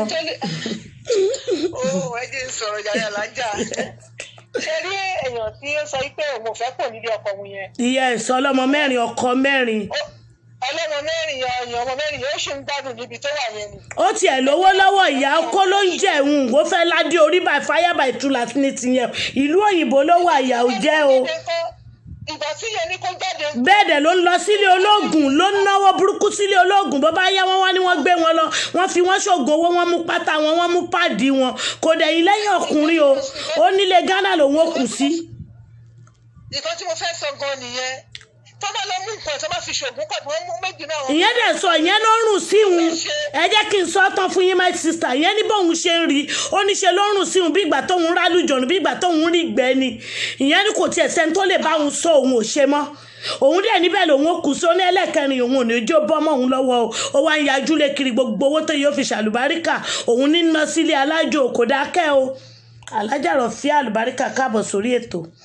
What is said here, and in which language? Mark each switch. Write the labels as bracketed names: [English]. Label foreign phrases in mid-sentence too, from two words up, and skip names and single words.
[Yoruba] ẹ jẹ́ ń sọ̀rọ̀ jàre alájà. ṣe rí èèyàn tí ó sọ pé òun ò fẹ́ pò nílé ọkọ òun yẹn. ìyá ẹ̀sọ́ ọlọ́mọ mẹ́rin ọkọ mẹ́rin. ọlọ́mọ mẹ́rin ọyàn ọmọ mẹ́rin yóò ṣì ń gbádùn níbi tó wà yẹn ni. ó tiẹ̀ lówó lọ́wọ́ ìyá ọkọ ló ń jẹun ó fẹ́ ládé orí [English] by fire by tulas [Yoruba] ní tiyẹn ìlú òyìnbó ló wà ìyá ò jẹ́ o. ìgbà tí yẹn ní kó jáde. bẹ́ẹ̀ dẹ̀ ló ń lọ sílé olóògùn ló ń náwó burúkú sílé olóògùn bó bá yá wọn wá ní wọ́n gbé wọn lọ wọ́n fi wọ́n ṣògùn owó wọ́n mú pátá wọn wọ́n mú páàdì wọn kò dẹ̀yìn lẹ́yìn ọkùnrin o ó nílé Ghana lòun ó kù sí. nǹkan tí mo fẹ́ sọ gan nìyẹn tó bá lọ mú nǹkan tó bá fi ṣògùn pọ̀ bí wọ́n mú méjì náà. ìyẹn dẹ̀ sọ ìyẹn ló ń rùn sí òun ẹ jẹ́ kí n sọ tán fún yín [English] my sister [Yoruba] ìyẹn ní bóun ṣe ń rí ó ní ṣe ló ń rùn sí òun bí ìgbà tóun rálùjọ̀nù bí ìgbà tóun rí gbẹ́ ni ìyẹn ní kò tiẹ̀ sẹ́ni tó lè bá òun sọ òun ò ṣe mọ́ òun dẹ̀ níbẹ̀ lòun ó kù sí ó ní ẹlẹ́kẹrin òun ò ní jó bọ́mọ́ òun lọ́wọ́ ó wá ń yajú lé kiri gbogbo owó tó yóò fi ṣàlùbáríkà òun ní ná sílé alájò kò dákẹ́ o alájà rọ̀ fi àlùbáríkà káàbọ̀ sórí ètò.